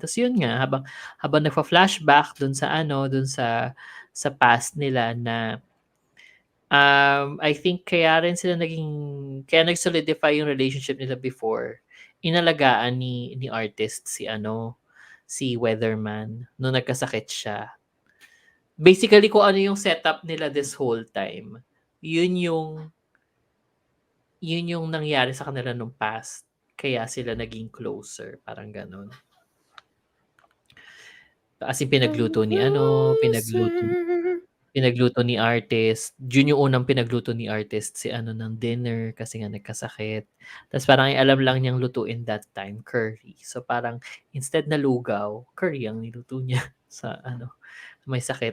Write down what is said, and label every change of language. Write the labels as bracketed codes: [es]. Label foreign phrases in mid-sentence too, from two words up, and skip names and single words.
[tl] Tapos yun nga, habang nagfa-flashback dun sa past nila na [en] I think [tl] kaya nag-solidify yung relationship nila before. Inalagaan ni artist si Weatherman nung nagkasakit siya. Basically kung ano yung setup nila [en] this whole time, [tl] yun yung nangyari sa kanila nung past. Kaya sila naging closer, parang ganun. As in pinagluto ni artist. Yun yung unang pinagluto ni artist ng dinner kasi nga nagkasakit. Tapos parang alam lang niyang lutuin [en] that time, [tl] curry. So parang instead na lugaw, curry ang niluto niya sa may sakit.